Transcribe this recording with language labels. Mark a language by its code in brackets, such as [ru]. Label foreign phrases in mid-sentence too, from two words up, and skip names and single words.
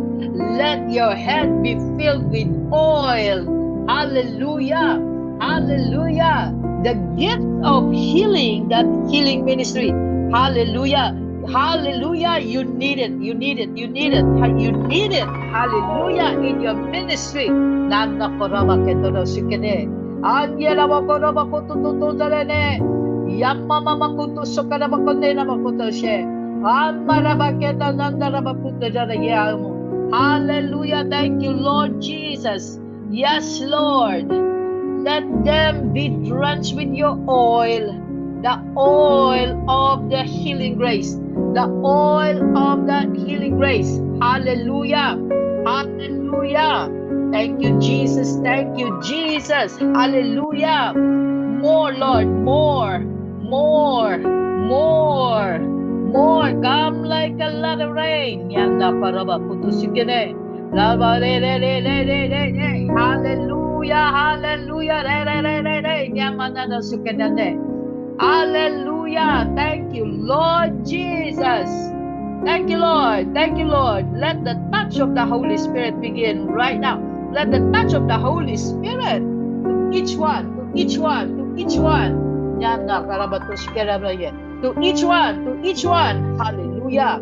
[en] Let your head be filled with oil. Hallelujah. Hallelujah. The gift of healing, that healing ministry. Hallelujah. Hallelujah. You need it. You need it. You need it. You need it. Hallelujah. In your ministry. Nana koraba ketoro shikene. Angela makoraba kutututu darene. Yamama makutu sokara makonde na makuto she. Amara baketa nandara makuto darayamo. Hallelujah. Thank you, Lord Jesus. Yes, Lord. Let them be drenched with your oil. The oil of the healing grace. The oil of the healing grace. Hallelujah. Hallelujah. Thank you, Jesus. Thank you, Jesus. Hallelujah. More, Lord. More. More. More. More. Come like a lot of rain. Yanda paraba putusikene. Hallelujah. Hallelujah. Yamana sukenane. Hallelujah. Thank you, Lord Jesus. Thank you, Lord. Thank you, Lord. Let the touch of the Holy Spirit begin right now. Let the touch of the Holy Spirit to each one, to each one, to each one. To each one, to each one. Hallelujah.